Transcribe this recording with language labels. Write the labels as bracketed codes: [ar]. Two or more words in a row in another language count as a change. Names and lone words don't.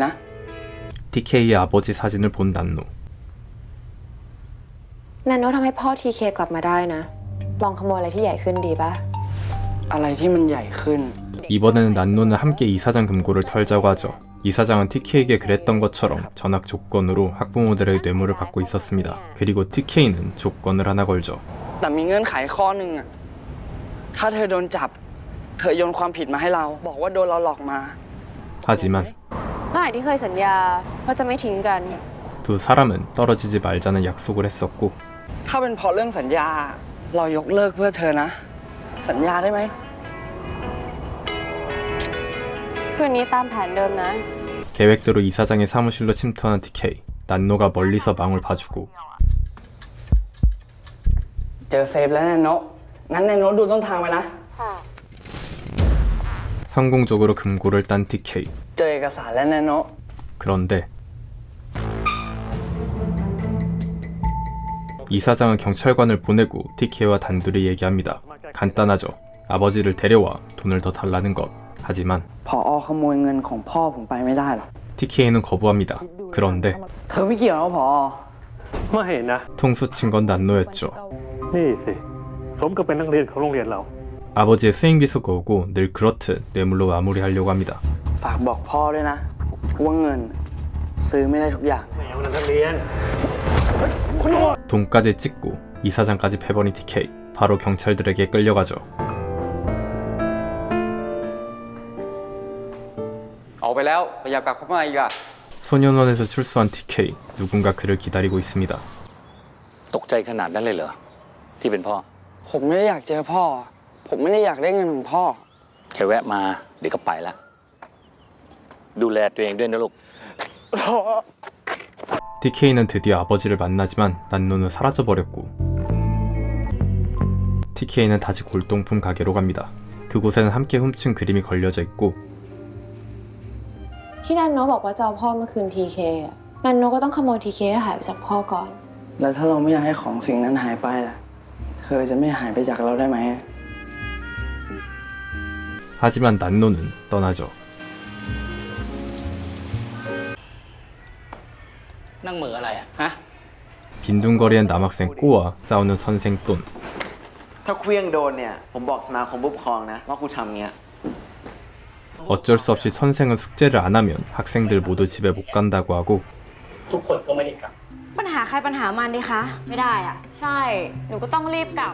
[ko] TK의 아버지 사진을 본 난노. [th] นันโนะทำให้พ่อ TK กลับมาได้นะ ลองขโมยอะไรที่ใหญ่ขึ้นดีป่ะ อะไรที่มันใหญ่ขึ้น [ko] 이번에는 난노는 함께 이사장 금고를 털자고 하죠. 이사장은 TK에게 그랬던 것처럼 전학 조건으로 학부모들의 뇌물을 받고 있었습니다. 그리고 TK는 조건을 하나 걸죠. [th] แต่มีเงื่อนไขข้อหนึ่งอะถ้าเธอโดนจับ เธอโยนความผิดมาให้เรา บอกว่าโดนเราหลอกมา [ko] 하지만 [th] เมื่อไหร่ที่เคยสัญญาว่าจะไม่ทิ้งกัน [ko] 두 사람은 떨어지지 말자는 약속을 했었고 [th] ถ้าเป็นเพราะเรื่องสัญญา เรายกเลิกเพื่อเธอนะ สัญญาได้ไหม คืนนี้ตามแผนเดิมนะ [ko] 계획대로 이사장의 사무실로 침투하는 TK. 난노가 멀리서 망을 봐주고 [th] เจอเซฟแล้วแนโนะงั้นแนโนะดูต้นทางไว้นะ [ko] 성공적으로 금고를 딴 TK. [th] เจอเอกสารแล้วแนโนะ [ko] 그런데 이사장은 경찰관을 보내고 TK와 단둘이 얘기합니다. 간단하죠. 아버지를 데려와 돈을 더 달라는 것. 하지만 [th] ผอ. ขโมยเงินของพ่อผมไปไม่ได้หรอก [ko] TK는 거부합니다. 그런데 [th] เธอไม่เกี่ยวนะผอ. ไม่เห็นนะ [ko] 통수 친 건 난노였죠. [th] นี่สิสมกับเป็นนักเรียนของโรงเรียนเรา [ko] 아버지의 수행비서가 오고 늘 그렇듯 뇌물로 마무리하려고 합니다. [th] ฝากบอกพ่อด้วยนะว่าเงินซื้อไม่ได้ทุกอย่าง แมวนักเรียน [ko] 돈까지 찍고 이사장까지 패버린 TK. 바로 경찰들에게 끌려가죠. [th] ออกไปแล้วอย่ากลับเข้ามาอีกอะ [ko] 소년원에서 출소한 TK. 누군가 그를 기다리고 있습니다. [th] ตกใจขนาดนั้นเลยเหรอที่เป็นพ่อ ผมไม่ได้อยากเจอพ่อ ผมไม่ได้อยากได้เงินของพ่อ แค่แวะมาเดี๋ยวก็ไปละดูแลตัวเองด้วยนะลูก [ko] TK는 드디어 아버지를 만나지만 난노는 사라져버렸고 TK는 다시 골동품 가게로 갑니다. 그곳에는 함께 훔친 그림이 걸려져 있고 [th] ที่นันโนบอกว่าจะเอาพ่อมาคืนทีเคนันโนก็ต้องขโมยทีเคให้หายไปจากพ่อก่อน แล้วถ้าเราไม่อยากให้ของสิ่งนั้นหายไปล่ะ เธอจะไม่หายไปจากเราได้ไหม [ko] 하지만 난노는 떠나죠. [th] นั่งเหม่ออะไรอะฮะ [ko] 빈둥거리는 남학생 꼬와 싸우는 선생 돈. [th] ถ้าเคลี้ยงโดนเนี่ยผมบอกสมาคมผู้ปกครองนะว่ากูทำเงี้ย [ko] 어쩔 수 없이 선생은 숙제를 안 하면 학생들 모두 집에 못 간다고 하고 [th] ทุกคนก็ไม่ได้กลับ ปัญหาใครปัญหามันดิคะ ไม่ได้อะ ใช่ หนูก็ต้องรีบกลับ